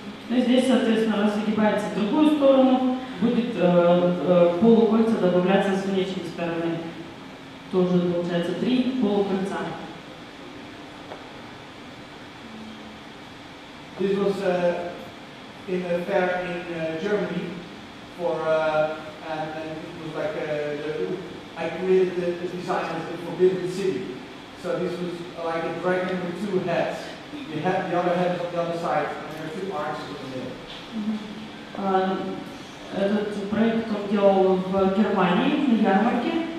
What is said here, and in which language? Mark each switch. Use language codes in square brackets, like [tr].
[ru] Ну, здесь, соответственно, раз загибается в другую сторону, будет полукольца добавляться с внешней стороны. Тоже получается 3 полукольца. [en] This was in a fair in Germany and it was like I created the design as the Forbidden City. So this was like a dragon with 2 heads. You have the other head on the other side, and there are 2 arches in the middle. [ru] Этот проект он делал в Германии, на ярмарке.